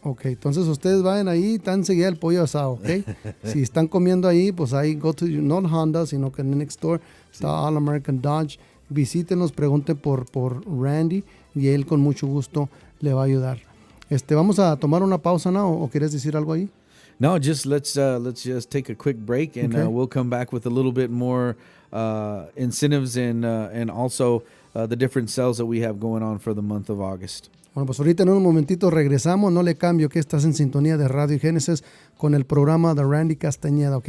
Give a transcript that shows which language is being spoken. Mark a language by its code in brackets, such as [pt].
[es] Ok, entonces ustedes vayan ahí, está enseguida el pollo asado, ¿ok? Si están comiendo ahí, pues ahí [en] go to, not Honda, [es] sino que en el [en] next door [es] está All American Dodge. Visítenos, pregunten por Ramdy y él con mucho gusto le va a ayudar. Vamos a tomar una pausa, ¿no? ¿O quieres decir algo ahí? [en] No, just let's just take a quick break and okay. We'll come back with a little bit more incentives and also the different sales that we have going on for the month of August. [es] Bueno, pues ahorita en un momentito regresamos, no le cambio, que estás en sintonía de Radio Génesis con el programa de Ramdy Castañeda, ¿ok?